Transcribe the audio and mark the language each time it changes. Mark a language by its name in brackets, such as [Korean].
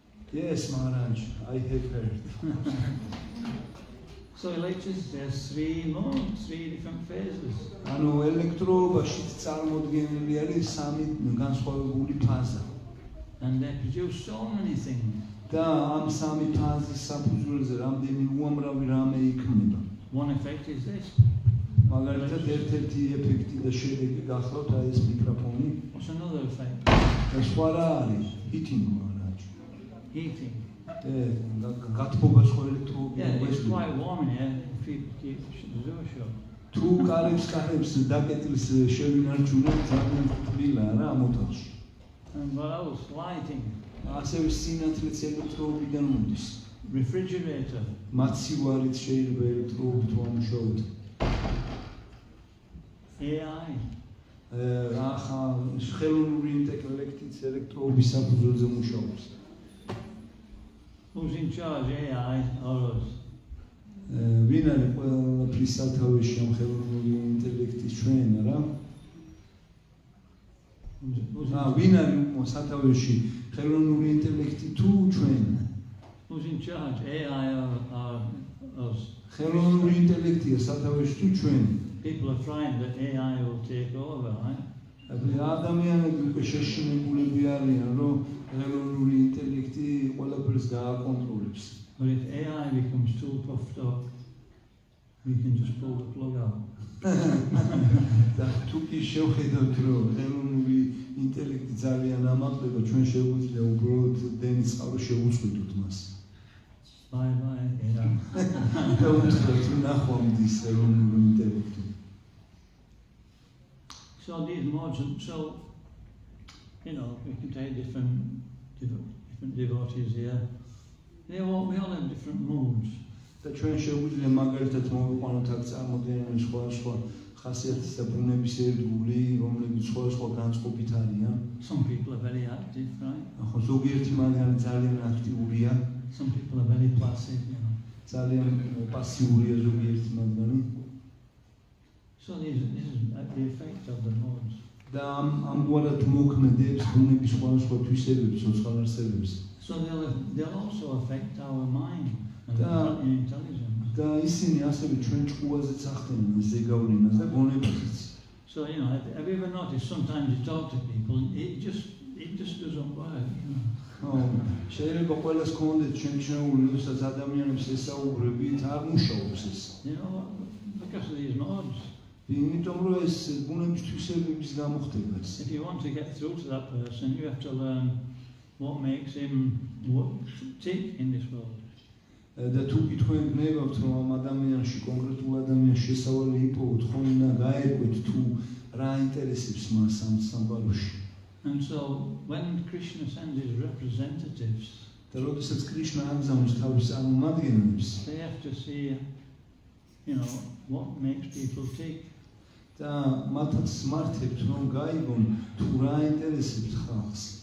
[English] Yes, Maharaj, I have heard. So electricity has three modes, three different phases. [Georgian] ანუ ელექტროობაში წარმოდგენილი არის სამი განსხვავებული ფაზა. [English] And they produce so many things. [Georgian] და ამ სამი ფაზის საფუძველზე რამდენი უამრავი რამე იქმნება. [English] One effect is this. [Georgian] მაგალითად ერთ-ერთი ეფექტი და შედეგი გახლავთ აი ეს მიკროფონი. [English] What's another effect? [Georgian] და სხვა რა არის? Heating, Maharaj. [English] Heating. [Georgian] გათბობა სხვა ელექტროები. [English] Yeah, it's quite warm in here if people keep the door shut. [Georgian] თუ კარებს დაკეტილს შევინარჩუნებთ, ძალიან თბილაა რა ამ ოთახში. [English] And what else? Lighting. [Georgian] ასევე სინათლეც ელექტროობიდან მოდის. [English] Refrigerator. [Georgian] მაცივარით შეიძლება ელექტროობით ვამუშაოთ. [English] AI. [Georgian] ახლა ხელოვნური ინტელექტიც ელექტროობის საფუძველზე მუშაობს. [English] Who's in charge, AI or us? [Georgian] ვინ არის ყველაფრის სათავეში ამ ხელოვნური ინტელექტის ჩვენ რა? ვინ არის სათავეში ხელოვნური ინტელექტი თუ ჩვენ? [English] Who's in charge, AI or us? [Georgian] ხელოვნური ინტელექტია სათავეში თუ ჩვენ? [English] People are trying that AI will take over, right? [Georgian] ადამიანები უკვე შეშინებულები არიან, რომ ხელოვნური ინტელექტი ყველაფერს გააკონტროლებს. [English] But if AI becomes too puffed up, we can just pull the plug out. [Georgian] და თუ კი შევხედავთ, რომ ხელოვნური ინტელექტი ძალიან ამაყდება, ჩვენ შეგვიძლია უბრალოდ დენის წყარო შევუწყვიტოთ მას. [English] Bye bye, AI. [Georgian] და უთხრათ, ნახვამდის ხელოვნური ინტელექტი. [English] So these modes, so we can take different devotees here. We all have different moods. [Georgian] და და ჩვენ შეგვიძლია მაგალითად მოვიყვანოთ აქ წარმოდგენილი სხვადასხვა ხასიათის და ბუნების ერთგული, რომლებიც სხვადასხვა განწყობით არიან. [English] Some people are very active, right? [Georgian] ხო, ზოგიერთი მაგალითად ძალიან აქტიურია, [English] Some people are very passive, you know. [Georgian] ძალიან პასიურია ზოგიერთი მათგანი. [English] So this is the effect of the modes. [Georgian] და ამგვარად მოქმედებს ბუნების სხვადასხვა თვისებებს, ცოცხალარსებებს. [English] So they'll also affect our mind and [Russian] Da. [English] intelligence. [Georgian] და ისინი ასევე ჩვენ ჭკუაზეც ახდენენ ზეგავლენას და გონებაზეც. [English] So you know, have you ever noticed sometimes you talk to people, it just doesn't work, you know. [Georgian] ხო, შეიძლება ყველას გქონდეთ შემჩნეული, როდესაც ადამიანებს ესაუბრებით, არ მუშაობს ეს. [English] You know, because of these modes. [Georgian] იმიტომ რომ ეს ბუნების თვისებების გამო ხდება ეს. [English] If you want to get through to that person, you have to learn what makes him tick in this world. [Georgian] და თუ თქვენ გნებავთ რომ ამ ადამიანში კონკრეტულ ადამიანს შესავალი იპოვოთ, ხომ უნდა გაერკვეთ თუ რა ინტერესებს მას ამ სამყაროში. [English] And so when Krishna sends his representatives, [Georgian] და როდესაც კრიშნა ამგზავნებს თავის წარმომადგენლებს, [English] they have to see, you know, what makes people tick. [Georgian] და მათაც მართებთ რომ გაიგონ თუ რა ინტერესებს ხალხს.